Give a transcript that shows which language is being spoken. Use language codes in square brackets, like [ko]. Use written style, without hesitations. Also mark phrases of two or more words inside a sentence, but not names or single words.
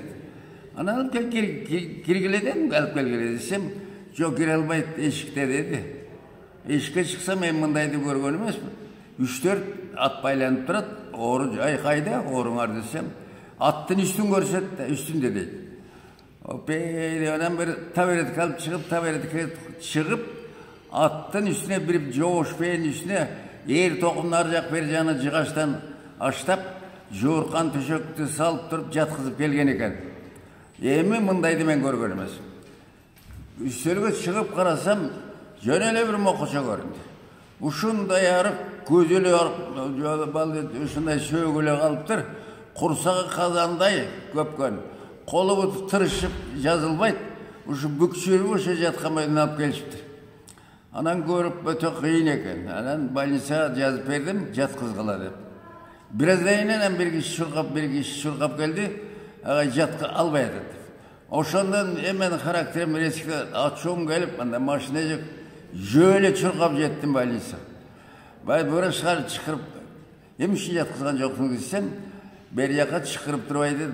[ky] Анан алып киргиле дедим, алып келгиле десем, жок кире албайт эшикте деди. Эшикке чыксам мен мындайды көргөн эмесмин. 3-4 ат байланып турат, ору айкайда, оруңар десем, аттын үстүн көрсөт да, үстүндө дейт. Анан бир таберетке алып чыгып, taberetке чыгып, аттын үстүнө bir жоош пейин үстүнө эр токумун ар жак бери жагына жыгачтан аштап, жууркан төшөктү салып туруп жаткызып келген экен. Эми мындайды мен көргөн эмес. Үстөлгө чыгып карасам, жөн эле bir мокочо көрүндү. Ушундай арык, көзү эле арык, ушундай сөөгүлө калыптыр. Курсагы казандай көпкөн. Колу тырышып жазылбайт. Ушу бүкчүрүп ошо жаткан бойдон алып келишиптир. Анан көрүп өтө кыйын экен. Анан больницага жазып бердим, жаткызгыла деп. Бираздан анан бир киши чуркап келди. Ага жатка албай атат. Ошондон мен характерим резко ачуум келип, анда машина жок жөлө чуркап жеттим больницага. Врачтар чакырып, эмне жаткызган жоксуң десем, бери жака чакырып турбай дейт.